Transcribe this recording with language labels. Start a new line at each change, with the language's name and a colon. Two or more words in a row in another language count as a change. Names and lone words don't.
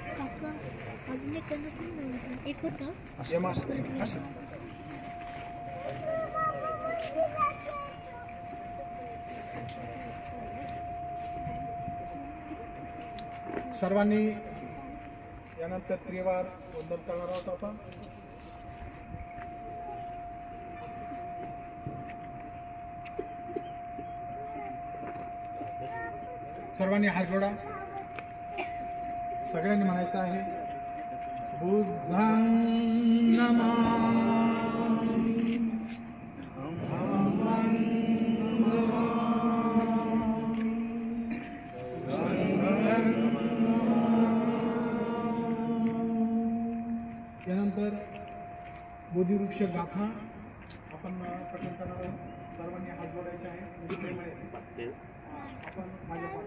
Marathi: सर्वांनी यानंतर त्रिवार वंदन करणार आहोत आपण। सर्वांनी हात जोडा, सगळ्यांनी म्हणायचं आहे
Pali: बुद्धं नमामि धम्मं नमामि संघं नमामि।
Marathi: यानंतर बोधिवृक्ष गाथा आपण पठण करणार आहोत। सर्वांनी हात जोडायचे आहे। आपण माझ्या